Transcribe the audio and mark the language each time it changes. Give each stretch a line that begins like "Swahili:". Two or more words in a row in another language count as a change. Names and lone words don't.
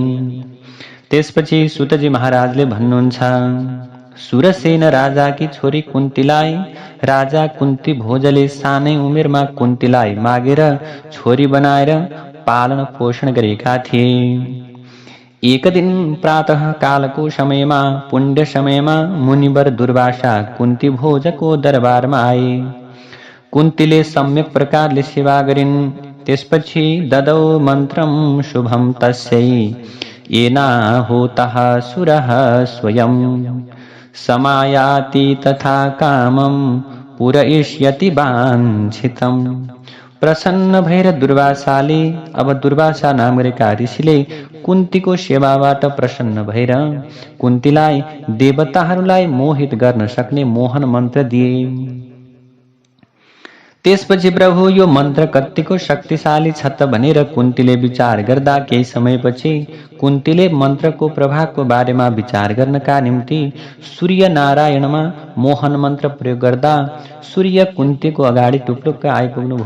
Nepali: त्यसपछि सुतजी महाराजले भन्नुहुन्छ, सुरसेन राजाकी छोरी कुन्तीलाई राजा कुन्ती भोजले सानै उमेरमा कुन्तीलाई मागेर छोरी बनाएर पालन पोषण गरेका थिए। एक दिन प्रातः कालको समयमा, पुण्य समयमा मुनिवर दुर्वासा कुन्ती भोजको दरबारमा आए। कुन्तीले सम्यक प्रकारले सेवा गरिन्।
Sanskrit: त्यसपछि ददौ मन्त्रम शुभम तस्यै येनाहुतः सुरः स्वयं समायाति तथा कामं पूरयिष्यति वाञ्छितम्।
Nepali: प्रसन्न भएर दुर्वासाले, अब दुर्वासा नाम गरेका ऋषिले कुन्तीको सेवाबाट प्रसन्न भएर कुन्तीलाई देवताहरूलाई मोहित गर्न सक्ने मोहन मन्त्र दिए। त्यसपछि प्रभु यो मन्त्र कतिको शक्तिशाली छ त भनेर कुन्तीले विचार गर्दा केही समयपछि कुन्तीले मन्त्रको प्रभावको बारेमा विचार गर्नका निम्ति सूर्य नारायणमा मोहन मन्त्र प्रयोग गर्दा सूर्य कुन्तीको अगाडि टुप्लुक्क आइपुग्नुभयो।